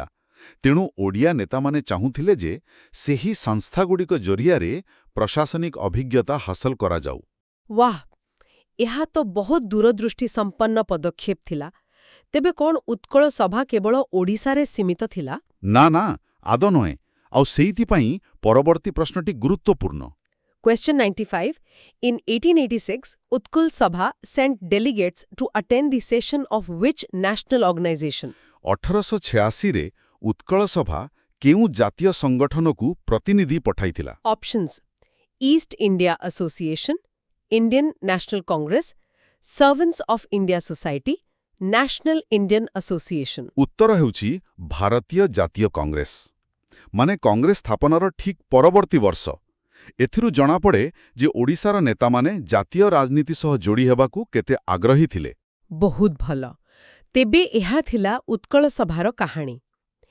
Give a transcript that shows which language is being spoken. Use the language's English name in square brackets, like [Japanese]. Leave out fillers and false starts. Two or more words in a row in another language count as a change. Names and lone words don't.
[Odia] ତେଣୁ ଓଡ଼ିଆ ନେତାମାନେ ଚାହୁଁଥିଲେ ଯେ ସେହି ସଂସ୍ଥାଗୁଡ଼ିକ ଜରିଆରେ ପ୍ରଶାସନିକ ଅଭିଜ୍ଞତା ହାସଲ କରାଯାଉ। ୱାହ, ଏହା ତ ବହୁତ ଦୂରଦୃଷ୍ଟି ସମ୍ପନ୍ନ ପଦକ୍ଷେପ ଥିଲା। ତେବେ କ'ଣ ଉତ୍କଳ ସଭା କେବଳ ଓଡ଼ିଶାରେ ସୀମିତ ଥିଲା? ନା ନା, ଆଦୌ ନୁହେଁ। ଆଉ ସେଇଥିପାଇଁ ପରବର୍ତ୍ତୀ ପ୍ରଶ୍ନଟି ଗୁରୁତ୍ୱପୂର୍ଣ୍ଣ। [English] Question 95. In 1886, Utkal Sabha sent delegates to attend the session of which national organization? [Odia] 1886ରେ ଉତ୍କଳ ସଭା କେଉଁ ଜାତୀୟ ସଂଗଠନକୁ ପ୍ରତିନିଧି ପଠାଇଥିଲା? [English] Options: East India Association, Indian National Congress, Servants of India Society, National Indian Association. [Odia] ଉତ୍ତର ହେଉଛି ଭାରତୀୟ ଜାତୀୟ କଂଗ୍ରେସ। ମାନେ କଂଗ୍ରେସ ସ୍ଥାପନାର ଠିକ୍ ପରବର୍ତ୍ତୀ ବର୍ଷ। ଏଥିରୁ ଜଣାପଡ଼େ ଯେ ଓଡ଼ିଶାର ନେତାମାନେ ଜାତୀୟ ରାଜନୀତି ସହ ଯୋଡ଼ି ହେବାକୁ କେତେ ଆଗ୍ରହୀ ଥିଲେ। ବହୁତ ଭଲ। ତେବେ ଏହା ଥିଲା ଉତ୍କଳ ସଭାର କାହାଣୀ।